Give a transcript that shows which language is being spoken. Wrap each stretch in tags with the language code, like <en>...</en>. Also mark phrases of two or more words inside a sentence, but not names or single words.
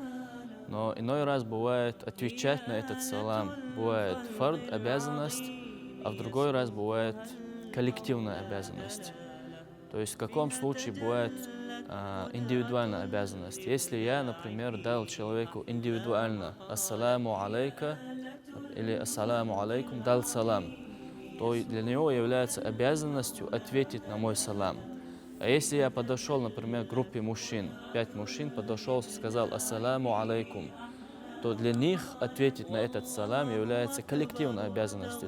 <ru>Но иной раз бывает отвечать на этот салам, бывает фард, обязанность, а в другой раз бывает коллективная обязанность. То есть в каком случае бывает индивидуальная обязанность. Если я, например, дал человеку индивидуально</ru> <ar>«السلام عليك»</ar> <ru>или</ru> <ar>«السلام عليكم»,</ar> <ru>дал салам, то для него является обязанностью ответить на мой салам. А если я подошел, например, к группе мужчин, 5 мужчин, подошел, сказал</ru> <ar>«السلام عليكم»,</ar> <ru>то для них ответить на этот салам является коллективной обязанностью.</ru>